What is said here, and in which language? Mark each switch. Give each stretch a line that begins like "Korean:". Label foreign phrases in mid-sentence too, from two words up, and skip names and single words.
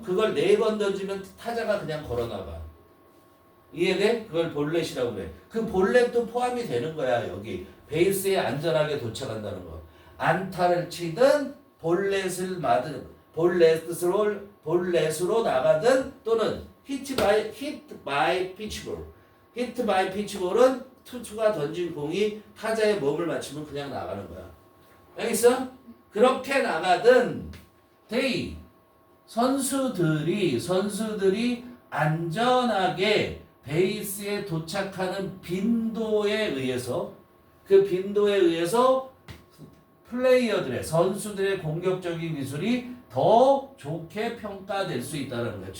Korean: 그걸 4번 던지면 타자가 그냥 걸어나가. 이해돼? 그걸 볼넷이라고 그래. 그 볼넷도 포함이 되는 거야. 여기 베이스에 안전하게 도착한다는 거. 안타를 치든 볼넷을 맞은 볼넷으로 나가든 또는
English: hit by pitchball. hit by pitchball
Korean: 은 투수가 던진 공이 타자의 몸을 맞추면 그냥 나가는 거야. 알겠어? 그렇게 나가든 they 선수들이 안전하게 베이스에 도착하는 빈도에 의해서 그 빈도에 의해서 플레이어들의 선수들의 공격적인 기술이 더 좋게 평가될 수 있다는 거야.